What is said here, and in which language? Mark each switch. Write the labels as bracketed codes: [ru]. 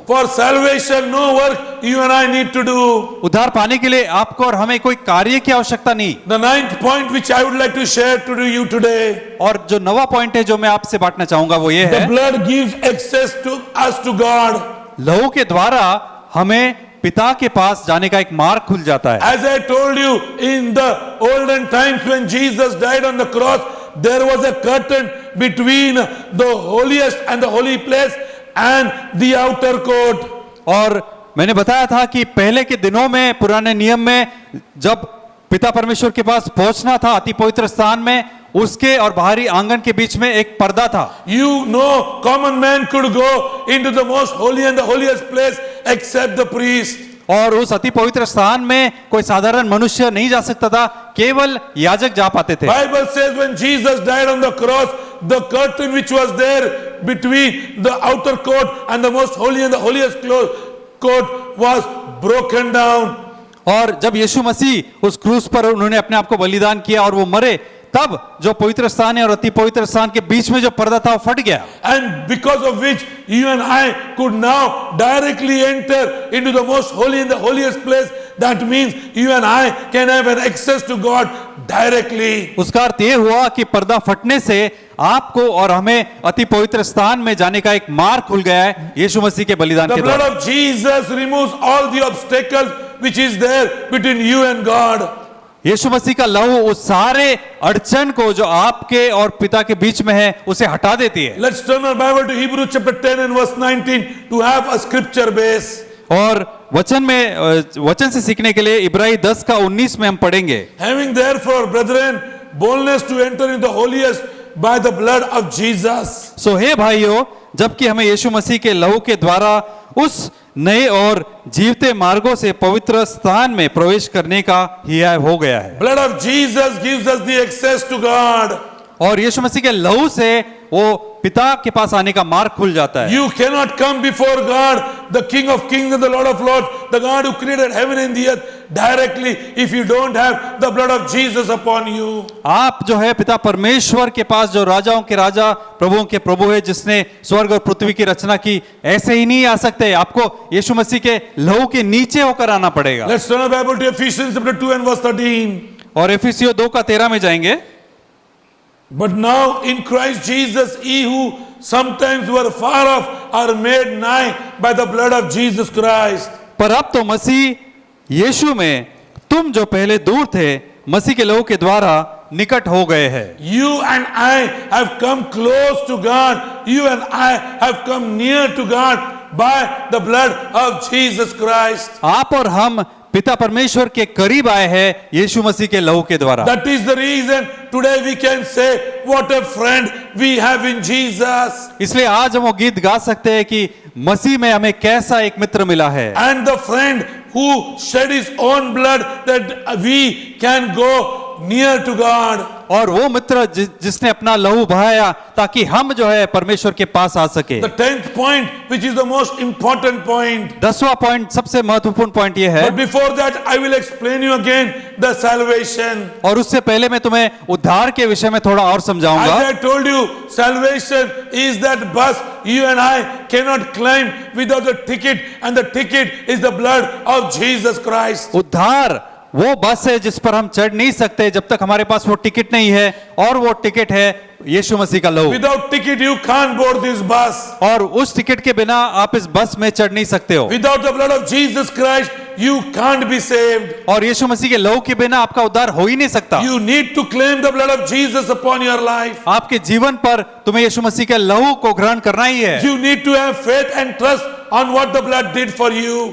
[en] For salvation, no work you and I need to do. [hi] उद्धार पाने के लिए आपको और हमें कोई कार्य की आवश्यकता नहीं। [en] The ninth point which I would like to share to you today. [hi] और जो नवा पॉइंट है जो मैं आपसे बांटना चाहूंगा वो ये [en] The [hi] है, [en] blood gives access to us to God. [hi] लहू के द्वारा हमें पिता के पास जाने का एक मार्ग खुल जाता है। [en] As I told you, in the olden times when Jesus died on the cross, there was a curtain between the holiest and the holy place and the outer court. [hi] और मैंने बताया था कि पहले के दिनों में, पुराने नियम में, जब पिता परमेश्वर के पास पहुंचना था अति पवित्र स्थान में, उसके और बाहरी आंगन के बीच में एक पर्दा था। [en] You know, common man could go into the most holy and the holiest place except the priest. [hi] और उस अति पवित्र स्थान में कोई साधारण मनुष्य नहीं जा सकता था, केवल याजक जा पाते थे। [en] Bible says when Jesus died on the cross, the curtain which was there between the outer court and the most holy and the holiest court was broken down. [hi] और जब यीशु मसीह उस क्रूस पर उन्होंने अपने आप को बलिदान किया और वो मरे, तब जो पवित्र स्थान है और अति पवित्र स्थान के बीच में जो पर्दा था वो फट गया, [en] and because of which you and I could now directly enter into the most holy and the holiest place. That means you and I can have an access to God directly. [hi] उसका अर्थ ये हुआ कि पर्दा फटने से आपको और हमें अति पवित्र स्थान में जाने का एक मार्ग खुल गया है यीशु मसीह के बलिदान [en] The [hi] के [en] blood [hi] द्वारा। [en] of Jesus removes all the obstacles which is there between you and God. [hi] यीशु मसीह का लहू उस सारे अड़चन को जो आपके और पिता के बीच में है उसे हटा देती है। [en] Let's turn our Bible to Hebrews chapter 10 and verse 19 to have a scripture base. [hi] और वचन से सीखने के लिए इब्रानी 10 का 19 में हम पढ़ेंगे। [en] Having therefore, brethren, boldness to enter into the holiest by the blood of Jesus. [hi] सो हे भाइयों, जबकि हमें यीशु मसीह के लहू के द्वारा उस नए और जीवते मार्गों से पवित्र स्थान में प्रवेश करने का हिया हो गया है। [en] Blood of Jesus gives us the access to God. [hi] और यीशु मसीह के लहू से वो पिता के पास आने का मार्ग खुल जाता है। [en] You cannot come before God, the King of Kings and the Lord of Lords, the God who created heaven and the earth, directly if you don't have the blood of Jesus upon you. [hi] आप जो है पिता परमेश्वर के पास, जो राजाओं के राजा प्रभुओं के प्रभु है, जिसने स्वर्ग और पृथ्वी की रचना की, ऐसे ही नहीं आ सकते। आपको यीशु मसीह के लहू के नीचे होकर आना पड़ेगा। [en] Let's turn our Bible to Ephesians chapter 2 and verse 13. [hi] और एफिसियों 2 का 13 में जाएंगे। [en] But now in Christ Jesus, ye who sometimes were far off are made nigh by the blood of Jesus Christ. [hi] पर अब तो मसीह यीशु में तुम जो पहले दूर थे, मसीह के लहू के द्वारा निकट हो गए हैं। [en] You and I have come close to God. You and I have come near to God by the blood of Jesus Christ. [hi] आप और हम पिता परमेश्वर के करीब आए हैं यीशु मसीह के लहू के द्वारा। [en] That is the reason today we can say, what a friend we have in Jesus. [hi] इसलिए आज हम वो गीत गा सकते हैं कि मसीह में हमें कैसा एक मित्र मिला है। [en] And the friend who shed his own blood that we can go near to God. [hi] और वो मित्र जिसने अपना लहू बहाया ताकि हम जो है परमेश्वर के पास आ सके। [en] The 10th point, which is the most important point. [hi] 10वां point, सबसे महत्वपूर्ण पॉइंट ये है। [en] But before that, I will explain you again the salvation. [hi] और उससे पहले मैं तुम्हें उद्धार के विषय में थोड़ा और समझाऊंगा। [en] As I told you, salvation is that bus you and I cannot climb without a ticket, and the ticket is the blood of Jesus Christ. [hi] उद्धार वो बस है जिस पर हम चढ़ नहीं सकते जब तक हमारे पास वो टिकट नहीं है, और वो टिकट है यीशु मसीह का लहू। [en] Without ticket, you can't board this bus. [hi] और उस टिकट के बिना आप इस बस में चढ़ नहीं सकते हो। [en] Without the blood of Jesus Christ, you can't be saved. [hi] और यीशु मसीह के लहू के बिना आपका उद्धार हो ही नहीं सकता। [en] You need to claim the blood of Jesus upon your life. [hi] आपके जीवन पर तुम्हें यीशु मसीह के लहू को ग्रहण करना ही है। [en] You need to have faith and trust on what the blood did for you.